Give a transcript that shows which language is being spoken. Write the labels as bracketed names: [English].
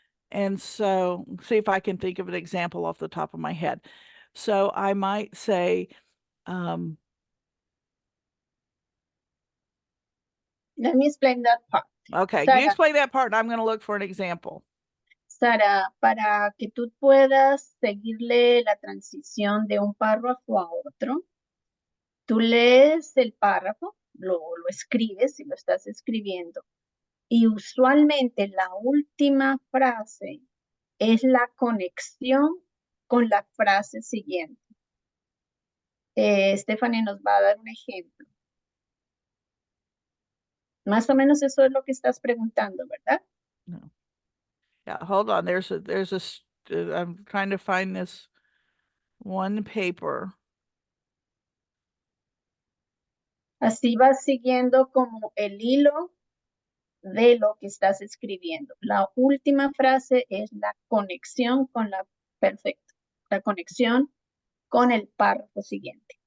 [English] And so, see if I can think of an example off the top of my head. So I might say, Let me explain that part. okay, Sara, you explain that part and I'm going to look for an example. [Spanish] Sara, para que tú puedas seguirle la transición de un párrafo a otro, tú lees el párrafo, lo escribes si lo estás escribiendo, y usualmente la última frase es la conexión con la frase siguiente. Stephanie nos va a dar un ejemplo. Más o menos eso es lo que estás preguntando, ¿verdad? [English] No. Yeah, hold on. I'm trying to find this one paper. [Spanish] Así vas siguiendo como el hilo de lo que estás escribiendo. La última frase es la conexión con la conexión con el párrafo siguiente.